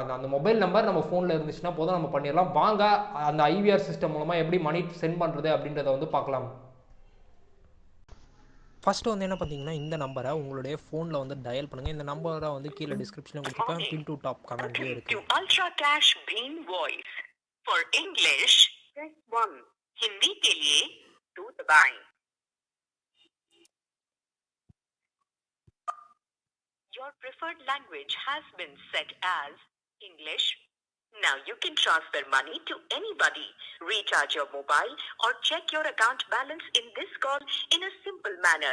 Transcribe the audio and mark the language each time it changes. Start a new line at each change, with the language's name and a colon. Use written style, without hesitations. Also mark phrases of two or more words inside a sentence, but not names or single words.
Tamil: அந்த மொபைல் நம்பர் நம்ம ஃபோனில் இருந்துச்சுன்னா போதும், நம்ம பண்ணிடலாம். வாங்க அந்த
English: IVR system
Tamil: மூலமாக எப்படி
English: money send
Tamil: பண்ணுறது அப்படின்றத வந்து பார்க்கலாம். ஃபஸ்ட்டு வந்து என்ன பார்த்தீங்கன்னா, இந்த நம்பரை உங்களுடைய ஃபோனில் வந்து டயல் பண்ணுங்கள். இந்த நம்பரை வந்து கீழே டிஸ்கிரிப்ஷனில் கொடுத்துருப்பேன்,
English: pin to top
Tamil: கமெண்ட்லேயே இருக்குது.
English: Ultra Cash Green Voice for English press 1,
Hindi: हिंदी के लिए 2 दबाएं.
English: Your preferred language has been set as English. Now you can transfer money to anybody, recharge your mobile or check your account balance in this call in a simple manner.